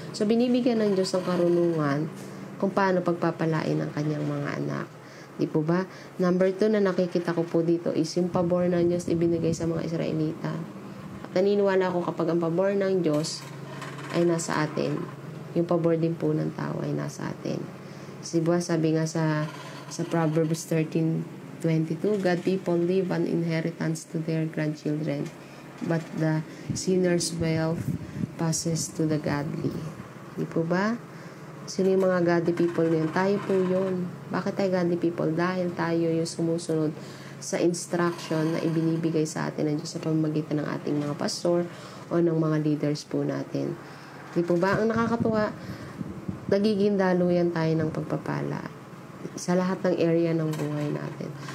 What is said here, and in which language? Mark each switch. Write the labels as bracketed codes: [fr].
[tl] So, binibigyan ng Diyos ang karunungan kung paano pagpapalain ang kanyang mga anak. Di po ba? Number 2 na nakikita ko po dito is yung pabor ng Diyos ibinigay sa mga Israelita. At naniniwala ako kapag ang pabor ng Diyos ay nasa atin, yung pabor din po ng tao ay nasa atin. Diba, sabi nga sa [en] Proverbs 13:22, God people leave an inheritance to their grandchildren, but the sinner's wealth passes to the godly. [tl] Di po ba? Sino yung mga godly people na yun? Tayo po yun. Bakit tayo godly people? Dahil tayo yung sumusunod sa instruction na ibinibigay sa atin ng Diyos sa pamamagitan ng ating mga pastor o ng mga leaders po natin. Di po ba? Ang nakakatuwa, nagiging daluyan tayo ng pagpapala sa lahat ng area ng buhay natin.